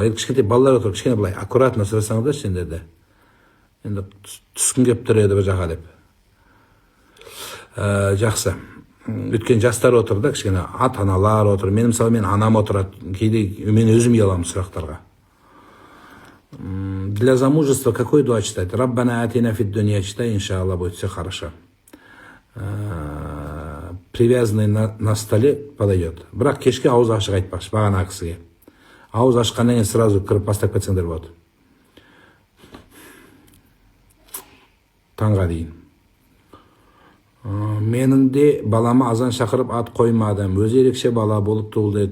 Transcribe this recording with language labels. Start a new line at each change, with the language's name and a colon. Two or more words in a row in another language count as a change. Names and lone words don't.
Kazakh: Енді кішкентай балалар отыр, кішкене былай аккуратно сұрасаңыздар сендерде. Енді түскің келіп тұр еді бір жаққа деп. Жақсы. Өткен жастар отыр да, кішкене ата-аналар отыр. Мен мысалы мен анам отырады. Кейде мен өзім ұяламын сұрақтарға.
Russian: Для замужества какой дуа читать?
Arabic: ربنا آتنا في الدنيا
Russian: читай, иншаллах будет все хорошо. Привязанный на столе подойдет.
Kazakh: Бірақ кешке ауыз ашық айтпақшы бағана кісіге. Ауыз ашқаннан кейін сразу кіріп бастап кетсеңдер болады. Таңға дейін. Менің де балама азан шақырып ат қоймадым. Өзі ерекше бала болып туылды.